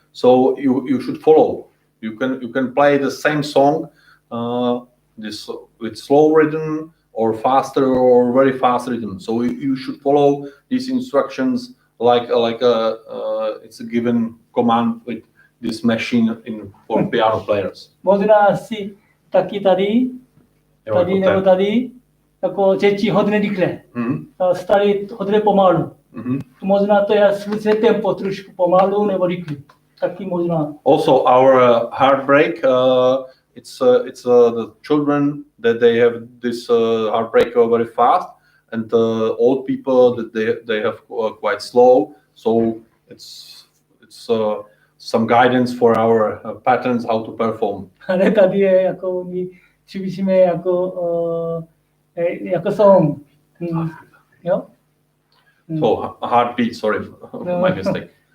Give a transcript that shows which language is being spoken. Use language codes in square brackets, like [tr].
[en] So you should follow. You can play the same song, this with slow rhythm or faster or very fast rhythm. So you should follow these instructions like it's a given command with this machine for piano players. [cs] Možná si taky tady nebo tady jako děti hodně rychle, starý hodně pomalu. Možná to je slučné tempo, trošku pomalu nebo rychle. Taky možná. [en] Also our heartbreak, it's the children that they have this heartbreak very fast, and the old people that they have quite slow. So it's some guidance for our patterns how to perform. [cs] Ale tady je jako my cvičíme jako song. Jo? [en] So heartbeat, sorry, my mistake.